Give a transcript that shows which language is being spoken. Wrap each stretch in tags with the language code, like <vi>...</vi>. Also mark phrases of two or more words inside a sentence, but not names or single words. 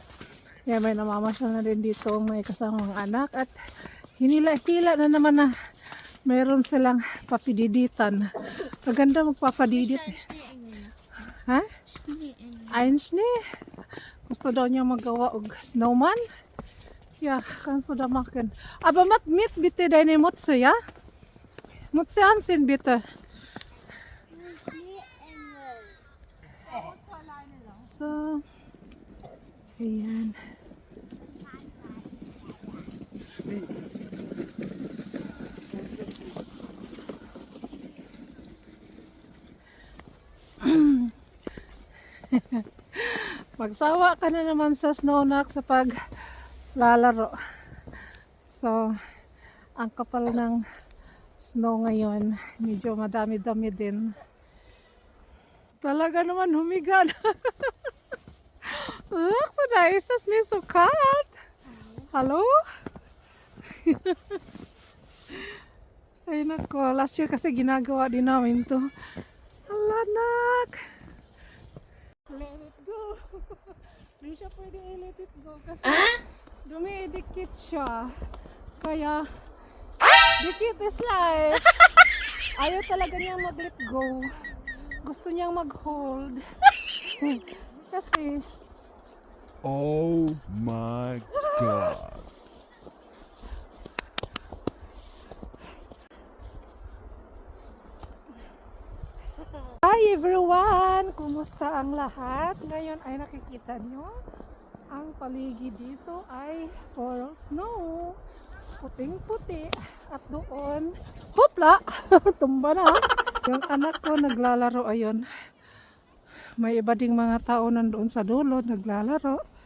<tl>Ayan, may namamasyal na din dito, may kasamang anak at hinila-hila na naman na meron silang papididitan. Maganda magpapadidit. Ha?</tl> <de>Ein Schnee.</de> <tl>Gusto daw niya magawa og snowman.</tl> <de>Ja, kannst du da machen. Aber mit bitte deine Mütze, ja? Mütze anziehen bitte. So.</de> <tl>Ayan. Magsawa ka na naman sa snownack sa paglalaro. So, ang kapal ng snow ngayon, medyo madami-dami din. Talaga naman humiga na.</tl> <de>Look, so da ist das nicht so kalt. Hallo?</de> <tl>Ay nako,</tl> <en>last year</en> <tl>kasi ginagawa din namin to.</tl> <en>Alanak! Let it go.</en> <tl>Hindi siya pwede i-</tl> <en>let it go</en> <tl>kasi dumidikit siya. Kaya, dikit</tl> <en>is life.</en> <tl>Ayaw talaga niyang mag-let go. Gusto niyang mag-hold. Kasi,</tl> <en>oh my God. hi everyone!</en> <tl>Kumusta ang lahat? Ngayon ay nakikita nyo ang paligid dito ay puro snow. Puting-puti. At doon, hopla! Tumba na. Yung anak ko naglalaro ayun. May iba ding mga tao nandoon sa dulo naglalaro.</tl>